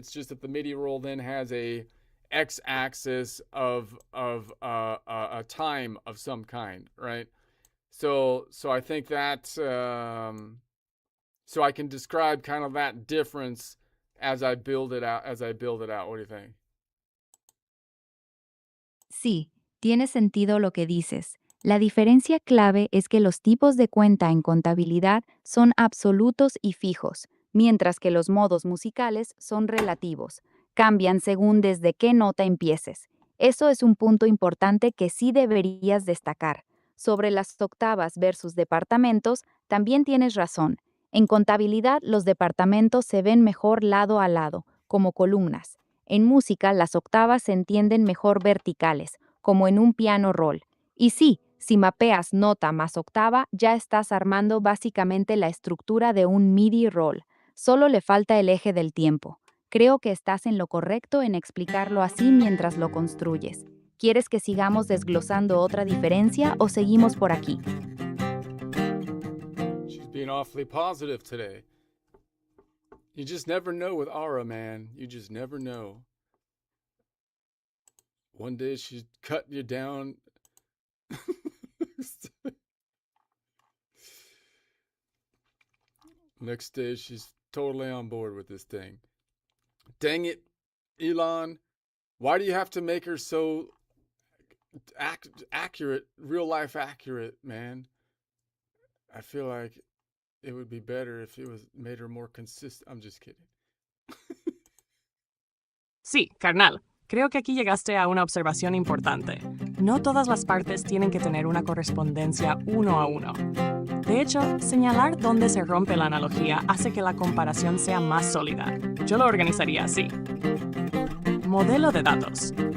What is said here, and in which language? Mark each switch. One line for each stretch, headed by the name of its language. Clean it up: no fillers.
English: It's just that the MIDI roll then has a x-axis of a time of some kind, right? So I think that so I can describe kind of that difference as I build it out. What do you think?
Spanish: Sí, tiene sentido lo que dices. La diferencia clave es que los tipos de cuenta en contabilidad son absolutos y fijos, mientras que los modos musicales son relativos. Cambian según desde qué nota empieces. Eso es un punto importante que sí deberías destacar. Sobre las octavas versus departamentos, también tienes razón. En contabilidad, los departamentos se ven mejor lado a lado, como columnas. En música, las octavas se entienden mejor verticales, como en un piano roll. Y sí, si mapeas nota más octava, ya estás armando básicamente la estructura de un MIDI roll. Solo le falta el eje del tiempo. Creo que estás en lo correcto en explicarlo así mientras lo construyes. ¿Quieres que sigamos desglosando otra diferencia o seguimos por aquí?
English: She's being awfully positive today. You just never know with Aura, man. You just never know. One day she's cutting you down. Next day she's totally on board with this thing. Dang it, Elon. Why do you have to make her so accurate, real life accurate, man? I feel like it would be better if it was made her more consistent. I'm just kidding.
Spanish: Sí, carnal. Creo que aquí llegaste a una observación importante. No todas las partes tienen que tener una correspondencia uno a uno. De hecho, señalar dónde se rompe la analogía hace que la comparación sea más sólida. Yo lo organizaría así. Modelo de datos.